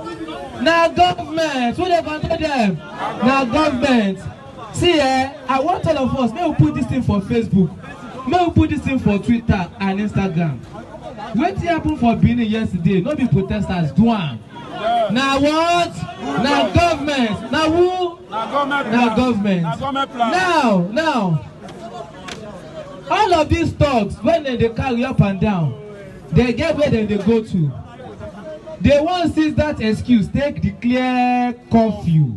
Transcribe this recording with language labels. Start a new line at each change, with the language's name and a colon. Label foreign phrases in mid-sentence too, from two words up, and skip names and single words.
Nigerian Pidgin: Na government. Who dey control them? Na government. See I want all of us, make we put this thing for Facebook, make we put this thing for Twitter and Instagram. Wetin happen for Benin yesterday, no be protesters do am. Now what? Now government. Now who? Now government. Now. All of these thugs, when they carry up and down, they get where they go to. They won't seize that excuse, take declare curfew.